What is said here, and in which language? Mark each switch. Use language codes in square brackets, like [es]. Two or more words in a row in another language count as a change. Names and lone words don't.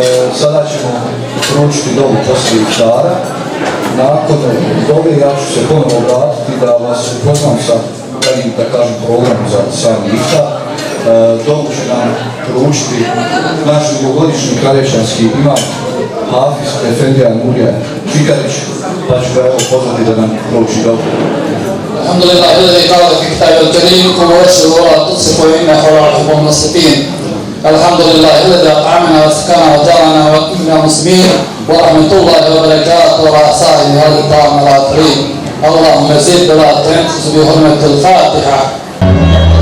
[bs] Sada ćemo proučiti dobu poslije iftara. Nakon dobe ja ću se ponovno vratiti da vas upoznam sa jednim, da kažem, programom za sami iftar. Dobu će nam proučiti naš dugogodišnji kraljevčanski imam Hafiz Efendija Nurija Čikarić, pa ću ga evo pozvati da nam prouči dobu. [ar] Alhamdulillah, الذي قال في كتابه الكريم كلوا واشربوا ولا تسرفوا إنه لا يحب المسرفين. الحمد لله الذي أطعمنا وسقانا وجعلنا وكنا مسلمين ورحمة الله وبركاته وعلى صاحب هذا الطعام العطرين. اللهم زد ولا تنقص بحرمة الفاتحة.